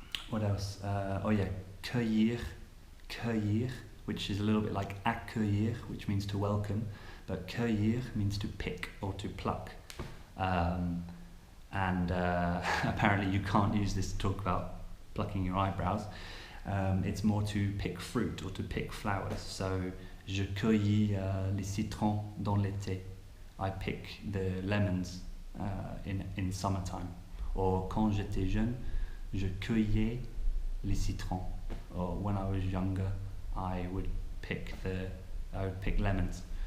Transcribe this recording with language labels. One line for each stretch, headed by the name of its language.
English: What else? Oh yeah, cueillir, which is a little bit like accueillir, which means to welcome, but cueillir means to pick or to pluck. And apparently you can't use this to talk about plucking your eyebrows. It's more to pick fruit or to pick flowers.
French: So, je cueillis les citrons dans l'été.
English: I pick the lemons in summertime.
French: Or quand j'étais jeune, je cueillais les citrons.
English: Or when I was younger, I would pick lemons.